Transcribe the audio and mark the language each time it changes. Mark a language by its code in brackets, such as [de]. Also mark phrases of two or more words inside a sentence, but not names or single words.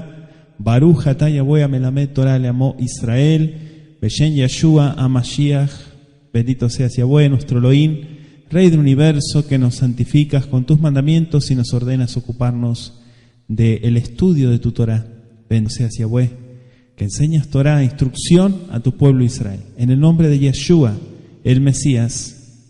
[he] ברוך אתה יהוה המלמד תורה לעמו ישראל, בשם ישוע המשיח. [es] Bendito seas Yahweh, nuestro Elohim, Rey del universo, que nos santificas con tus mandamientos y nos ordenas ocuparnos del estudio de tu Torah. Bendito seas Yahweh, que enseñas Torah, instrucción a tu pueblo Israel. En el nombre de Yeshua, el Mesías.